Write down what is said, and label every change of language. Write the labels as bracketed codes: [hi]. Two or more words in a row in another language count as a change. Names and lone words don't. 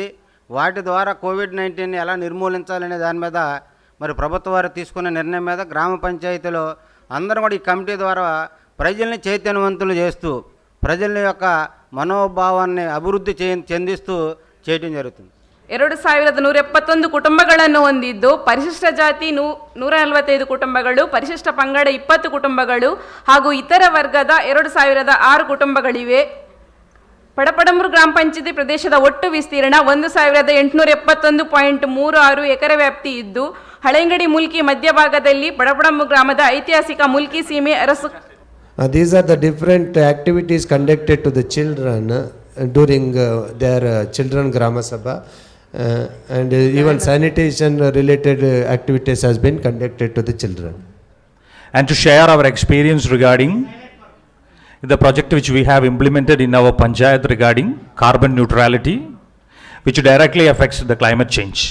[te] వాటి ద్వారా కోవిడ్-19ని ఎలా నిర్మూలించాలనే దాని మీద మరి ప్రభుత్వం వారు తీసుకున్న నిర్ణయం మీద గ్రామ పంచాయతీలో అందరూ కూడా ఈ కమిటీ ద్వారా ప్రజల్ని చైతన్యవంతులు చేస్తూ ప్రజల యొక్క మనోభావాన్ని అభివృద్ధి చెందిస్తూ చేయడం జరుగుతుంది. [kn] 2171 ಕುಟುಂಬಗಳನ್ನು ಹೊಂದಿದ್ದು ಪರಿಶಿಷ್ಟ ಜಾತಿ 145 ಕುಟುಂಬಗಳು, ಪರಿಶಿಷ್ಟ ಪಂಗಡ 20 ಕುಟುಂಬಗಳು ಹಾಗೂ ಇತರ ವರ್ಗದ 2006 ಕುಟುಂಬಗಳಿವೆ. ಪಡಪಡಂಬೂರು ಗ್ರಾಮ ಪಂಚಾಯತಿ ಪ್ರದೇಶದ ಒಟ್ಟು ವಿಸ್ತೀರ್ಣ 1871.36 ಎಕರೆ ವ್ಯಾಪ್ತಿ ಇದ್ದು ಹಳೆಂಗಡಿ ಮುಲ್ಕಿ ಮಧ್ಯಭಾಗದಲ್ಲಿ ಪಡಪಡಂಬೂರು ಗ್ರಾಮದ ಐತಿಹಾಸಿಕ ಮುಲ್ಕಿ ಸೀಮೆ ಅರಸು. [en] These are the different activities conducted to the children during their children Grama Sabha, and even sanitation related activities has been conducted to the children. and to share our experience regarding the project which we have implemented in our panchayat regarding carbon neutrality, which directly affects the climate change.